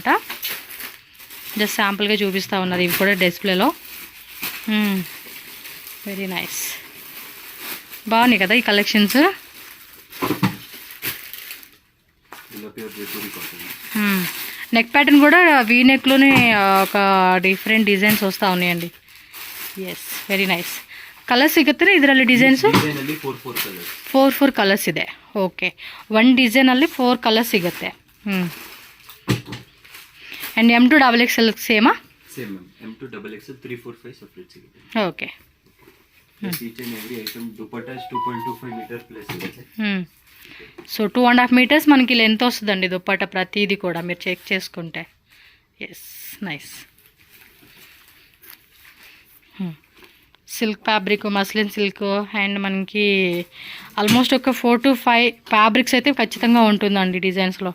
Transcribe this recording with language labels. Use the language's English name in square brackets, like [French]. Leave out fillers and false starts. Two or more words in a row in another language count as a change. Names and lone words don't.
[Telugu] జస్ట్ శాంపుల్గా చూపిస్తూ ఉన్నారు ఇవి కూడా డిస్ప్లేలో. [English] very nice, [Telugu] బాగున్నాయి కదా ఈ కలెక్షన్స్. [English] neck pattern [Telugu] కూడా వీ నెక్లోనే ఒక [English] different designs [Telugu] వస్తూ ఉన్నాయండి. [English] Yes very nice. [Kannada] ಕಲರ್ ಸಿಗುತ್ತಾರೆ ಇದರಲ್ಲಿ ಡಿಸೈನ್ಸು? 4 ಕಲರ್ಸ್ ಇದೆ. ಓಕೆ, ಒಂದು ಡಿಸೈನಲ್ಲಿ 4 ಕಲರ್ಸ್ ಸಿಗುತ್ತೆ. ಆ್ಯಂಡ್ M2XXL ಸೇಮಾ? ಸೇಮ್ M2XXL 3, 4, 5 ಸಪ್ರೇಟ್ ಸಿಗುತ್ತೆ. ಓಕೆ. [English] each and every item ದುಪಟ್ಟಾ 2.25 meter plus ಇದೆ. [Telugu] సో 2.5 మీటర్స్ మనకి లెంత్ వస్తుందండి దుప్పట ప్రతిదీ కూడా మీరు చెక్ చేసుకుంటే. [English] Yes, nice. silk fabric, muslin silk, and [Telugu] మనకి ఆల్మోస్ట్ ఒక 4 to 5 ఫ్యాబ్రిక్స్ అయితే ఖచ్చితంగా ఉంటుందండి డిజైన్స్లో.